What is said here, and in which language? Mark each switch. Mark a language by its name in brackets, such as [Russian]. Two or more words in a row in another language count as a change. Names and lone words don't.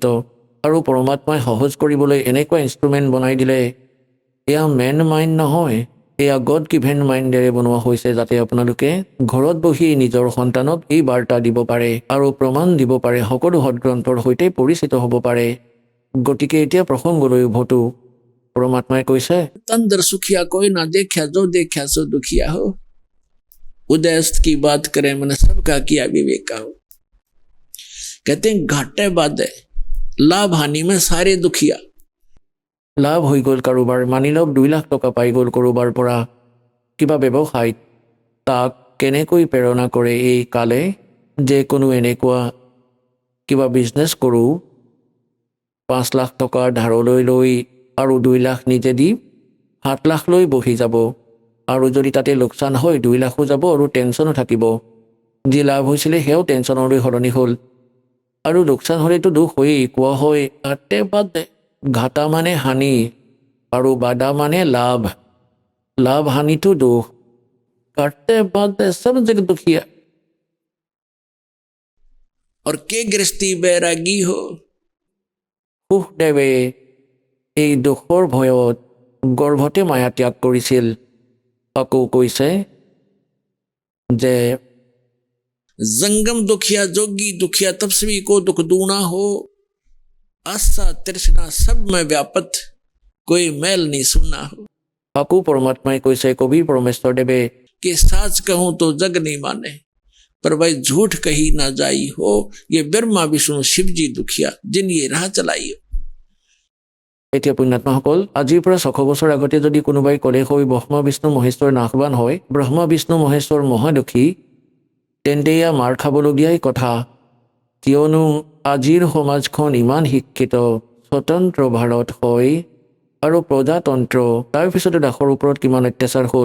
[Assamese] আৰু পৰমাত্মাই সহজ কৰিবলৈ এনেকুৱা ইনষ্ট্ৰুমেণ্ট বনাই দিলে, এয়া [English] man mind [Assamese] নহয়, এয়া [English] God given mindেৰে [Assamese] বনোৱা হৈছে, যাতে আপোনালোকে ঘৰত বহি নিজৰ সন্তানক এই বাৰ্তা দিব পাৰে আৰু প্ৰমাণ দিব পাৰে, সকলো সদগ্ৰন্থৰ সৈতে পৰিচিত হ'ব পাৰে। গতিকে এতিয়া প্ৰসংগলৈ উভতো। পৰমাত্মাই কৈছে [Hindi] तन दर सुखिया कोई न देखा, जो देखा सो दुखिया हो, उदय अस्त की बात करें मन सबका किया विवेका हो। कहते हैं घाटे बाधे लाभ हानि में सारे दुखिया। [Assamese] লাভ হৈ গ'ল কাৰোবাৰ, মানি লওক 2 লাখ টকা পাই গ'ল কৰোবাৰ পৰা কিবা ব্যৱসায়ত, তাক কেনেকৈ প্ৰেৰণা কৰে এই কালে যে কোনো এনেকুৱা কিবা বিজনেছ কৰোঁ, 5 লাখ টকা ধাৰলৈ লৈ আৰু 2 লাখ নিজে দি 7 লাখ লৈ বহি যাব, আৰু যদি তাতে লোকচান হয় 2 লাখো যাব আৰু টেনশ্যনো থাকিব। যি লাভ হৈছিলে সেয়াও টেনশ্যনলৈ সলনি হ'ল, আৰু লোকচান হ'লেতো দুখ হৈয়েই। কোৱা হয় আতে বাদে ঘাটা মানে হানি আৰু বাদা মানে লাভ, লাভ হানিটো দুখ, [Hindi] काटते बादे सब जग दुखिया। और के गृहस्थी बैरागी हो, [Assamese] সুখদেৱে এই দুখৰ ভয়ত গৰ্ভতে মায়া ত্যাগ কৰিছিল। আকৌ কৈছে যে [Hindi] जंगम दुखिया जोगी दुखिया तपस्वी को दुख दूना हो, आस्था तृष्णा सब में व्यापत, कोई मैल नहीं सुना हो। [Assamese] আকৌ পৰমাত্মাই কৈছে কবিৰ পৰমেশ্বৰদেৱে [Hindi] कि साच कहूं तो जग नहीं माने, पर भाई झूठ कही ना जाई हो, ये ब्रह्मा विष्णु शिव जी दुखिया जिन ये राह चलाई हो। [Assamese] এতিয়া পুণ্যাত্মাসকল, আজিৰ পৰা 600 বছৰ আগতে যদি কোনোবাই ক'লে হৈ ব্ৰহ্মা বিষ্ণু মহেশ্বৰ নাশৱান হয়, ব্ৰহ্মা বিষ্ণু মহেশ্বৰ মহাদুখী, তেন্তে এয়া মাৰ খাবলগীয়াই কথা। কিয়নো আজিৰ সমাজখন ইমান শিক্ষিত, স্বতন্ত্ৰ ভাৰত হয় আৰু প্ৰজাতন্ত্ৰ, তাৰপিছতো দাসৰ ওপৰত কিমান অত্যাচাৰ হ'ল।